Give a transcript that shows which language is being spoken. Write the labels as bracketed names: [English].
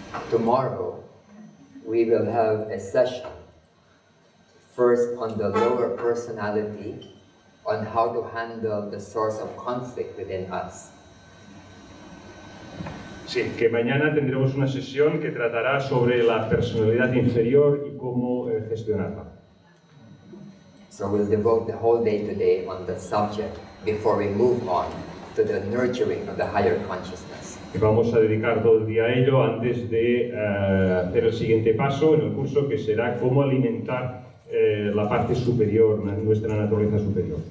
[English] Tomorrow, we will have a session, first on the lower personality, on how to handle the source of conflict within us. [Spanish] Sí, que mañana tendremos una sesión que tratará sobre la personalidad inferior y cómo gestionarla. [English] So we'll devote the whole day today on the subject before we move on to the nurturing of the higher consciousness. [Spanish] Vamos a dedicar todo el día a ello antes de hacer el siguiente paso en el curso, que será cómo alimentar la parte superior, nuestra naturaleza superior.